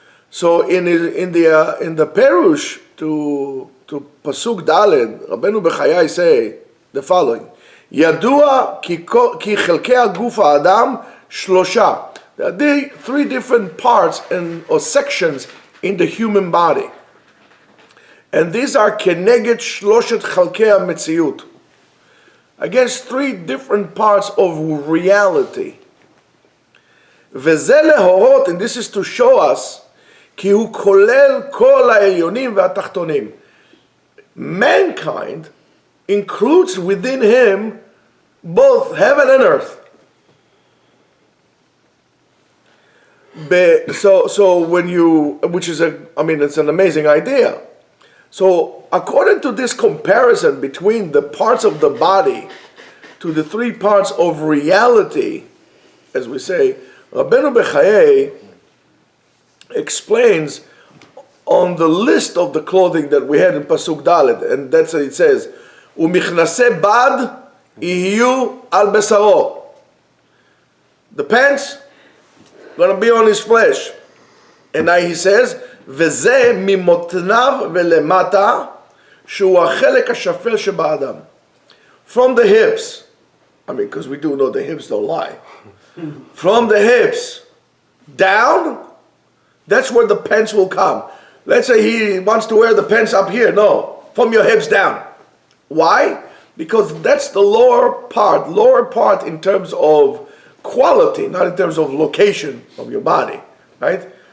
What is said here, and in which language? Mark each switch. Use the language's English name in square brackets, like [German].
[English] So in the Perush to Pasuk Daled, Rabbeinu Bechayai say the following: [Hebrew] Yadua ki chelkei haguf ha'adam shlosha. [English] There are three different parts or sections in the human body, and these are [Hebrew] keneged shloshet chelkei hametziut. [English] against three different parts of reality. [Hebrew] וזה להורות, [English] and this is to show us, [Hebrew] כי הוא כולל כל העליונים והתחתונים. [English] Mankind includes within him both heaven and earth. So when you, which is it's an amazing idea. So according to this comparison between the parts of the body to the three parts of reality, as we say, Rabbeinu Bechayei explains on the list of the clothing that we had in Pasuk Dalet, and that's what it says, [Hebrew] Umichnase bad ihiyu al besaro. [English] The pants going to be on his flesh. And now he says, [Hebrew] וזה ממותניו ולמטה, שהוא החלק השפל שבאדם. [English] From the hips, because we do know the hips don't lie. From the hips down, that's where the pants will come. Let's say he wants to wear the pants up here. No, from your hips down. Why? Because that's the lower part in terms of quality, not in terms of location of your body, right?